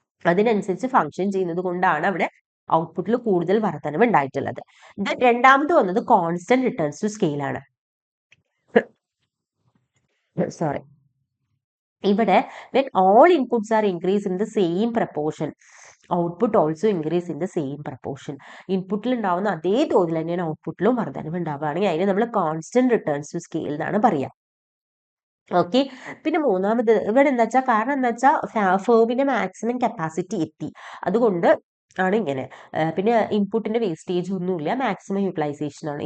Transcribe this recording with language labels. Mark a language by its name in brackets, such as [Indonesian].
[Malayalam] അതിനനുസരിച്ച് ഫങ്ഷൻ ചെയ്യുന്നത് കൊണ്ടാണ് അവിടെ ഔട്ട്പുട്ടിൽ കൂടുതൽ വർധനവ് ഉണ്ടായിട്ടുള്ളത്. രണ്ടാമത് വന്നത് കോൺസ്റ്റന്റ് റിട്ടേൺസ് ടു സ്കെയിൽ ആണ്. ഇവിടെ [English] when all inputs are increased in the same proportion, output also increase in the same proportion. [Malayalam] ഇൻപുട്ടിൽ ഉണ്ടാവുന്ന അതേ തോതിൽ തന്നെയാണ് ഔട്ട്പുട്ടിലും വർധനവ് ഉണ്ടാവുകയാണെങ്കിൽ അതിനെ നമ്മൾ കോൺസ്റ്റന്റ് റിട്ടേൺസ് ടു സ്കെയിൽ എന്നാണ് പറയാ. ഓക്കെ, പിന്നെ മൂന്നാമത് ഇവിടെ എന്താ വെച്ചാൽ, കാരണം എന്താ വെച്ചാൽ ഫേമിന്റെ മാക്സിമം കപ്പാസിറ്റി എത്തി, അതുകൊണ്ട് ആണ് ഇങ്ങനെ. പിന്നെ ഇൻപുട്ടിന്റെ വേസ്റ്റേജ് ഒന്നുമില്ല, മാക്സിമം യൂട്ടിലൈസേഷൻ ആണ്.